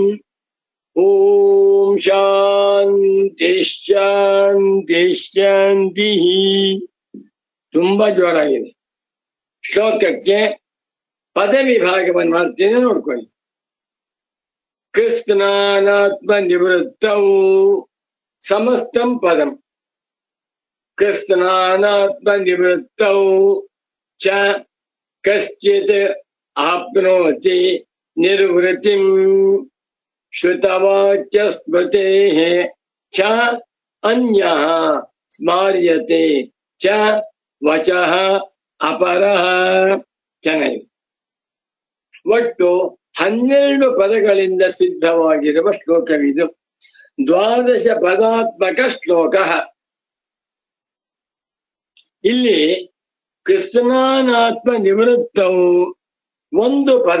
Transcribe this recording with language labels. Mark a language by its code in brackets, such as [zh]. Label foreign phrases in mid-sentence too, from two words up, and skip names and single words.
[sa] ಓಂ ಶಾಂತಿ ಶಾಂತಿ ಶಾಂತಿ. [kn] ತುಂಬಾ ಜೋರಾಗಿದೆ. ಶ್ಲೋಕಕ್ಕೆ ಪದ ವಿಭಾಗವನ್ನು ಮಾಡ್ತೇನೆ, ನೋಡ್ಕೊಳ್ಳಿ. [sa] ಕೃಷ್ಣಾನಾತ್ಮ ನಿವೃತ್ತೌ ಸಮಸ್ತಂ ಪದಂ. ಕೃಷ್ಣಾನಾತ್ಮ ನಿವೃತ್ತೌ ಚ ಕಶ್ಚಿತ್ ಆಪ್ನೋತಿ ನಿರ್ವೃತಿಂ ಶ್ರುತವಾಕ್ಯ ಸ್ಮೃತೇಃ ಚ ಅನ್ಯಃ ಸ್ಮಾರ್ಯತೆ ಚ ವಚಃ ಅಪರಃ. [kn] ಚೆನ್ನಾಗಿದೆ. ಒಟ್ಟು 12 ಪದಗಳಿಂದ ಸಿದ್ಧವಾಗಿರುವ ಶ್ಲೋಕವಿದು. 12 ಪದಾತ್ಮಕ ಶ್ಲೋಕ. ಇಲ್ಲಿ ಕೃಷ್ಣಾನಾತ್ಮ ನಿವೃತ್ತವು ಒಂದು ಪದ.